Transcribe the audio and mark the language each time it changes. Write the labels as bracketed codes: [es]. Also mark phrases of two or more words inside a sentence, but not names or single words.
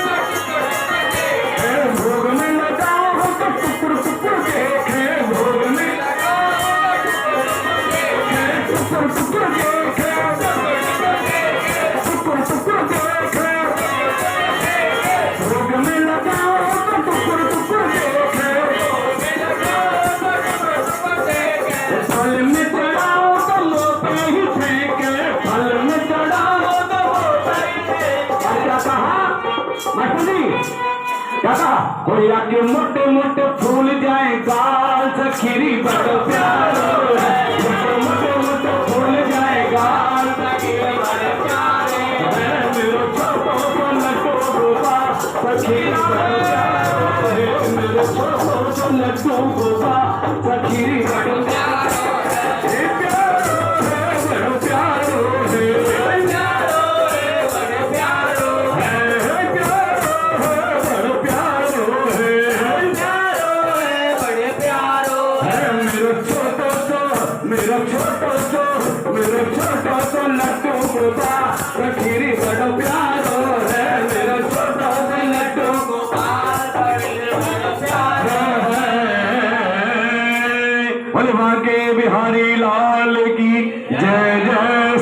[bra] तो टुकुर टुकुर देखे, भोग में टुकुर टुकुर देखे, टुकुर टुकुर देखे, भोग में लगाओ तो टुकुर टुकुर देखे, फल में चढ़ाओ तो लोटे ही फेंके, फल में चढ़ाओ तो लोटे ही फेंके। [hi] क्या कहा मास्टर जी, क्या कहा? [bra] होया के मोटे मोटे फूल जाए गाल से खीरी बड़ो प्यारो है, मोटे मोटे फूल जाए गाल से खीरी बड़ो प्यारो है, मेरो छोटो सो लड्डू गोपाल से खीरी बड़ो प्यारो है, मेरो छोटो सो लड्डू गोपाल से खीरी बड़ो प्यारो है, प्यारो है, बड़ो प्यारो है, प्यारो है, बड़ो प्यारो है, प्यारो है, बड़ो प्यारो है, प्यारो है, बड़े प्यारो है, मेरो छोटो सो लड्डू गोपाल से खीरी बड़ो प्यारो है, मेरो छोटो सो लड्डू गोपाल से खीरी बड़ो प्यारो है। [hi] बोले बांके बिहारी लाल की जय जय।